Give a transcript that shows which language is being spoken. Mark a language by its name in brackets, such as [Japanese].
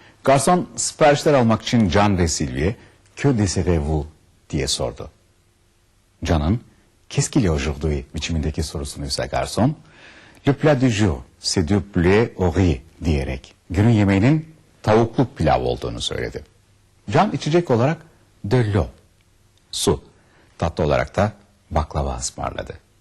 [Turkish] Garson siparişler almak için Can ve Sylvie'ye [French] "Que désirez-vous?" [Turkish] diye sordu. [French] Can'ın "Qu'est-ce qu'il y a aujourd'hui?" [Turkish] biçimindeki sorusunu ise garson [French] "Le plat du jour, c'est du poulet au riz" [Turkish] diyerek günün yemeğinin tavuklu pilav olduğunu söyledi. Can içecek olarak de l'eau, su, tatlı olarak da baklava ısmarladı.